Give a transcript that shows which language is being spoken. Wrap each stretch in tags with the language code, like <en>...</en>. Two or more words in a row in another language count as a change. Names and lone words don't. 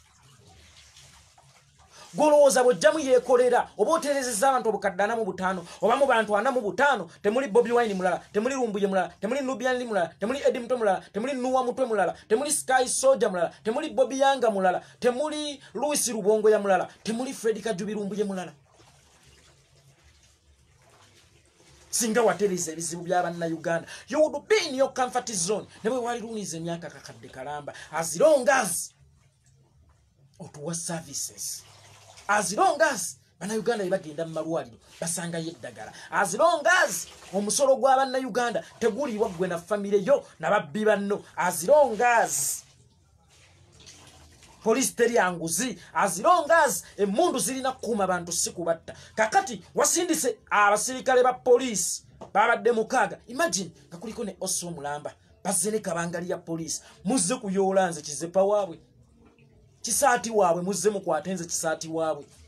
<lg>golowooza bw'ojjamu yeekolera oba otereezezza abantu obukadde 45 oba mu bantu 45 temuli Bobi Wine mulala temuli Lumbuye mulala temuli Nubian Li mulala temuli Eddie Mutwe mulala temuli Nuwa Mutwe mulala temuli Sky Soldier mulala temuli Bobi Yanga mulala temuli Louis Rubongo ya mulala temuli Fred Kajubi Lumbuye mulala singa watereeza ebizibu bya bannayuganda</lg> <en>you would be in your comfort zone</en> <lg>ne bwe wali luniza emyaka kakadde kalamba</lg> <en>as long as</en> <lg>otuwa services</lg> <en>as long as</en> <lg>bannayuganda bagenda mu malwaliro basangayo eddagala</lg> <en>as long as</en> <lg>omusolo gwa bannayuganda teguliibwa gwe na famire yo nababbi banno</lg> <en>as long as</en> <lg>police teri anguzi</lg> <en>as long as</en> <lg>emundu zirina kuuma bantu si kubatta kakati wasindise abasirikale ba police babadde 6 imagine nga kuliko ne Oso Mulamba bazze ne kabangali ya police muzze kuyoola nze kizepa waabwe kisaati waabwe muzze mukwatenze kisaati waabwe</lg>